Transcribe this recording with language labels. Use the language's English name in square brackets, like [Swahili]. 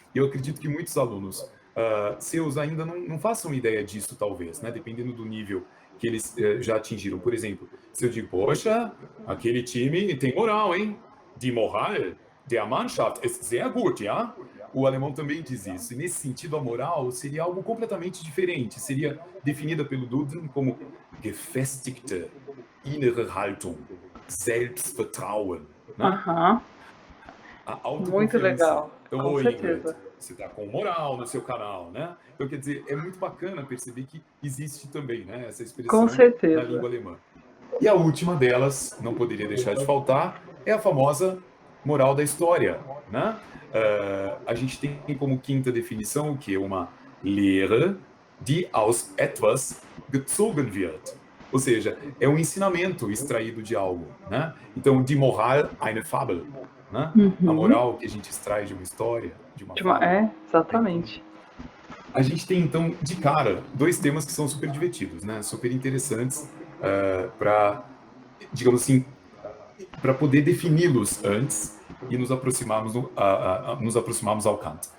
[Portuguese] E eu acredito que muitos alunos seus ainda não façam ideia disso, talvez, né, dependendo do nível que eles já atingiram. Por exemplo, se eu digo, poxa, aquele time tem moral, hein? [German] Die Moral der Mannschaft ist sehr gut, ja? [Portuguese] O alemão também diz isso. E nesse sentido, a moral seria algo completamente diferente. Seria definida pelo Duden como [German] gefestigte innere Haltung, Selbstvertrauen. [Portuguese] Né? A autoconfiança. Muito legal. Então, com certeza. você está com moral no seu canal, né? Então, quer dizer, é muito bacana perceber que existe também, né, essa Com expressão na certeza. língua alemã. E a última delas, não poderia deixar de faltar, é a famosa moral da história, né? A gente tem como quinta definição o quê? [German] Uma Lehre, die aus etwas gezogen wird. [Portuguese] Ou seja, é um ensinamento extraído de algo, né? [German] Então, die Moral eine Fabel, né? A [Portuguese] Uhum. moral que a gente extrai de uma história, de uma fábula. É, exatamente. A gente tem, então, de cara, dois temas que são super divertidos, né? Super interessantes para, digamos assim, para poder defini-los antes e nos aproximarmos, nos aproximarmos ao Kant.